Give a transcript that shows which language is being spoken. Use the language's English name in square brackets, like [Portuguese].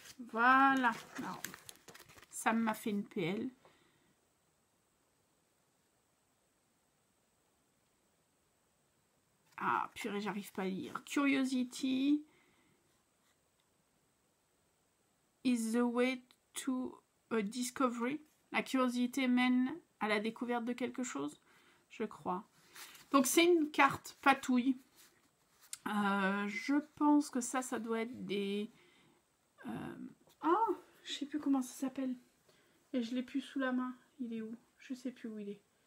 [French] Voilà. Alors, Sam m'a fait une PL. Ah, purée, j'arrive pas à lire. [English] Curiosity is the way to a discovery. [French] La curiosité mène à la découverte de quelque chose, je crois. Donc, c'est une carte patouille. Je pense que ça doit être des... Oh, je sais plus comment ça s'appelle. Et je l'ai plus sous la main. Il est où? Je sais plus où il est.